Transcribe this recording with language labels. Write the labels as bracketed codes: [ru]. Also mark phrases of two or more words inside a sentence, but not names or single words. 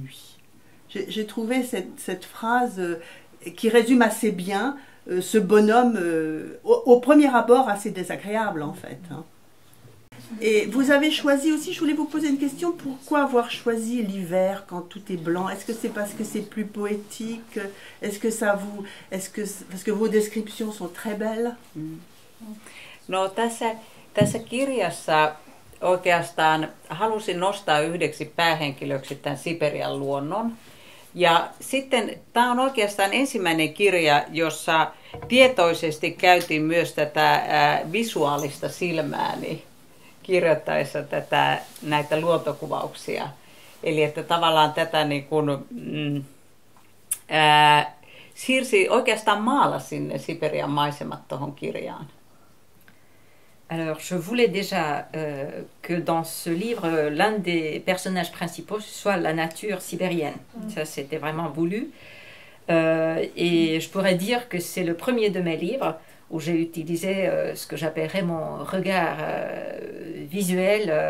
[fr] » J'ai trouvé cette phrase qui résume assez bien ce bonhomme, au premier abord assez désagréable en fait. Hein. Et vous avez choisi aussi, je voulais vous poser une question, pourquoi avoir choisi l'hiver quand tout est blanc? Est-ce que c'est parce que c'est plus poétique? Est-ce que ça vous... parce que vos descriptions sont très belles? [fi] No tässä kirjassa oikeastaan halusin nostaa yhdeksi päähenkilöksi tämän Siperian luonnon. Ja sitten tämä on oikeastaan ensimmäinen kirja, jossa tietoisesti käytin myös tätä visuaalista silmääni kirjoittaessa näitä luontokuvauksia. Eli että tavallaan tätä niin kuin, siirsi, oikeastaan maalasin ne Siperian maisemat tuohon kirjaan. [fr] Alors, je voulais déjà que dans ce livre, l'un des personnages principaux soit la nature sibérienne. Ça, c'était vraiment voulu. Et je pourrais dire que c'est le premier de mes livres où j'ai utilisé ce que j'appellerais mon regard visuel.